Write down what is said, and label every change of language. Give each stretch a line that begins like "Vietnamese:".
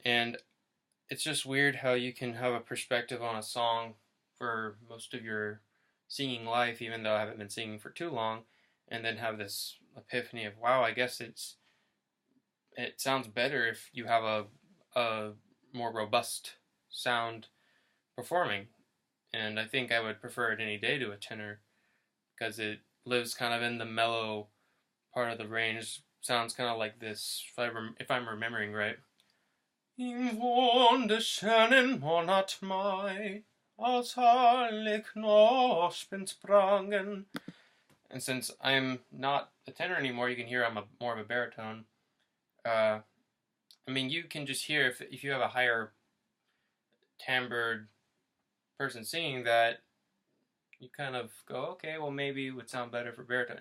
English: And it's just weird how you can have a perspective on a song for most of your singing life, even though I haven't been singing for too long, and then have this epiphany of, wow, I guess it sounds better if you have a more robust sound performing. And I think I would prefer it any day to a tenor because it lives kind of in the mellow part of the range. Sounds kind of like this, if I'm remembering right.
German: Im wunderschönen Monat Mai, als alle Knospen sprangen.
English: And since I'm not a tenor anymore, you can hear I'm more of a baritone. You can just hear if you have a higher timbred person singing that, you kind of go, okay, well maybe it would sound better for baritone.